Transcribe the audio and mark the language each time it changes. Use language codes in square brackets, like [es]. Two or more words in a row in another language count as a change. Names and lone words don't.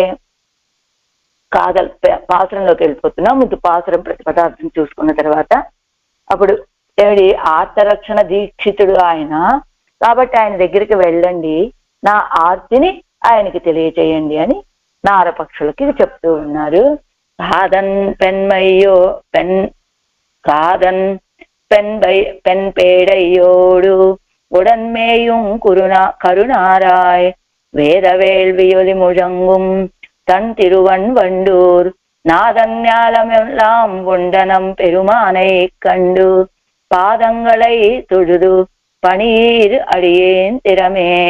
[te] కాదల్ పాసురంలోకి వెళ్ళిపోతున్నాం. ముందు పాసురం ప్రతిపదార్థం చూసుకున్న తర్వాత అప్పుడు ఏమిటి ఆర్తరక్షణ దీక్షితుడు ఆయన కాబట్టి ఆయన దగ్గరికి వెళ్ళండి, నా ఆర్తిని ఆయనకి తెలియచేయండి అని నారపక్షులకి చెప్తూ ఉన్నారు. [ta] కాదన్ பெண் பேடையோடு உடன்மேயும் கருணாராய் வேத வேள்வியொலி முழங்கும் தன் திருவன் வண்டூர் நாதஞாலமெல்லாம் உண்டனம் பெருமானை கண்டு பாதங்களை தொழுது பணீர் அடியேன் திறமே.